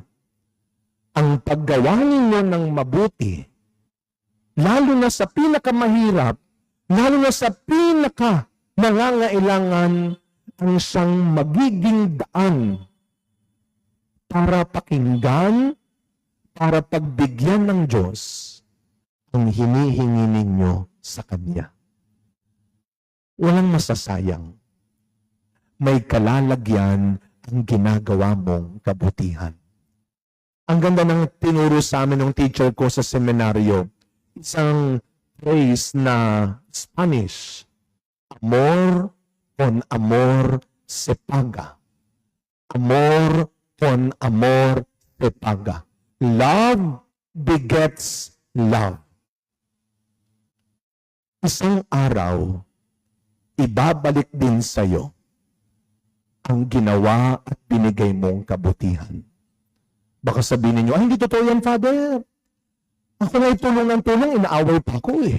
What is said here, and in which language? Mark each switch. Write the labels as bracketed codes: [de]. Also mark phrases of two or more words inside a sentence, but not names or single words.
[tl] Ang paggawa ninyo ng mabuti, lalo na sa pinakamahirap, lalo na sa nangangailangan, ang siyang magiging daan para pakinggan, para pagbigyan ng Diyos ang hinihingi ninyo sa Kanya. Walang masasayang. May kalalagyan ang ginagawa mong kabutihan. Ang ganda ng tinuro sa amin ng teacher ko sa seminaryo. Isang phrase na Spanish. [es] Amor con amor se paga. Amor con amor se paga. [en] Love begets love. [tl] Isang araw, ibabalik din sa'yo ang ginawa at binigay mong kabutihan. Baka sabihin niyo, hindi totoo yan, Father. Ako nga tulong ng tulong, inaaway pa ako eh.